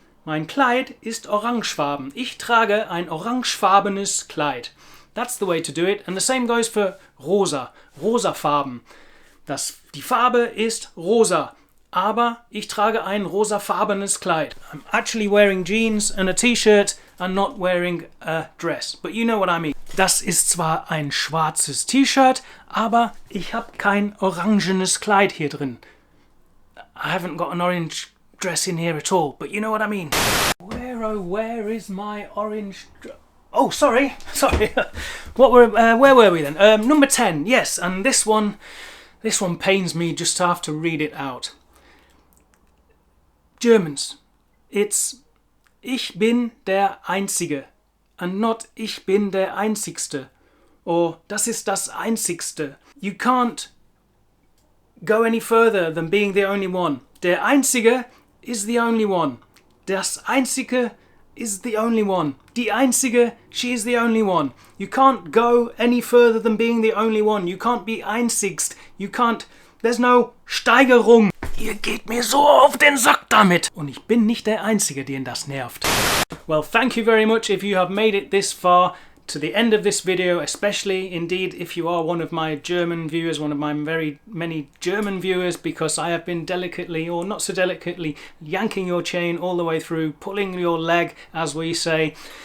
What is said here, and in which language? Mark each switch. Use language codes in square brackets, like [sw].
[de] Mein Kleid ist orangefarben. Ich trage ein orangefarbenes Kleid. [en] That's the way to do it. And the same goes for rosa. Rosafarben. [de] Die Farbe ist rosa. Aber ich trage ein rosafarbenes Kleid. [en] I'm actually wearing jeans and a t-shirt and not wearing a dress. But you know what I mean. [de] Das ist zwar ein schwarzes T-Shirt, aber ich habe kein orangenes Kleid hier drin. [en] I haven't got an orange dress in here at all, but you know what I mean. Where is my orange Oh, sorry. Where were we then? Number 10, yes, and this one pains me just to have to read it out. Germans, it's [de] ich bin der Einzige [en] and not [de] ich bin der Einzigste, [en] or [de] das ist das Einzigste. [en] You can't go any further than being the only one. Der Einzige is the only one. Das Einzige is the only one. Die Einzige, she is the only one. You can't go any further than being the only one. You can't be einzigst. There's no Steigerung. [de] Ihr geht mir so auf den Sack damit. Und ich bin nicht der Einzige, den das nervt. [en] Well, thank you very much if you have made it this far to the end of this video, especially indeed if you are one of my German viewers, one of my very many German viewers, because I have been delicately or not so delicately yanking your chain all the way through, pulling your leg, as we say.